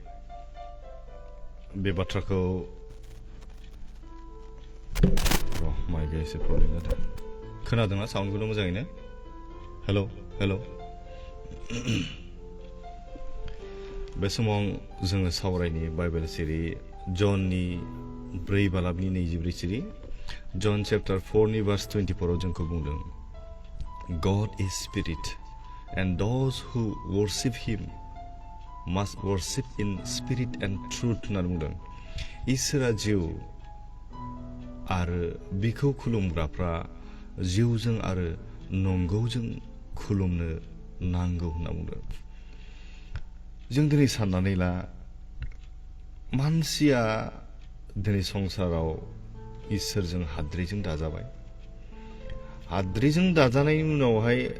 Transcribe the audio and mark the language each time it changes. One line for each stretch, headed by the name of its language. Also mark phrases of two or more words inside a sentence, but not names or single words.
Bodo: बे बाथ्राखौ माइकआ एसे प्रब्लेम जादों खोनादोंना साउन्डखौनो मोजाङैनो हेलौ हेलौ बे समाव जोङो सावरायनि बाइबेल सिरि जननि 4 बालाबनि 24 सिरि जन चैप्टार 4 नि भार्स 24 आव जोंखौ बुंदों
English: God is spirit and those who worship him must worship in spirit and truth
Bodo: होनना बुंदों इसोरा जिउ आरो बिखौ खुलुमग्राफ्रा जिउजों आरो नंगौजों खुलुमनो नांगौ होनना बुंदों जों दिनै साननानै ला मानसिया दिनै संसाराव इसोरजों हाद्रिजों दाजाबाय हाद्रिजों दाजानायनि उनावहाय